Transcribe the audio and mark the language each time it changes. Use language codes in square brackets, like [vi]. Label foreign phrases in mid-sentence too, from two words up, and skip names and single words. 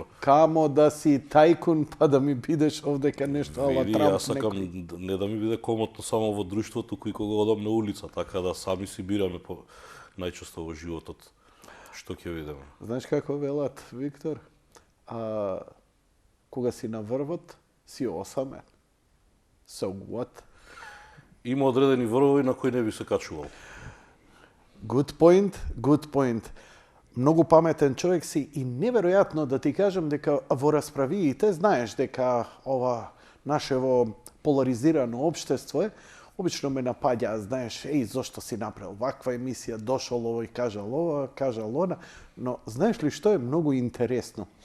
[mk] Камо да си тајкун, па да ми бидеш овдека нешто ала Трамп. Јас сакам не да ми биде комотно само во друштвото, кој кога одам на улица, така да сами си бираме најчесто во животот. Што ќе видиме? Знаеш како велат, Виктор? Кога си на врвот, си осамен. [en] So what? [mk] Има одредени врвови на кои не би се качувал. [en] Good point. [mk] Многу паметен човек си и неверојатно да ти кажам дека во расправиите знаеш дека ова нашево поларизирано општество е, обично ме напаѓа, знаеш, зошто си направил ваква емисија, дошол овој, кажал ова, кажал она, но знаеш ли што е многу интересно?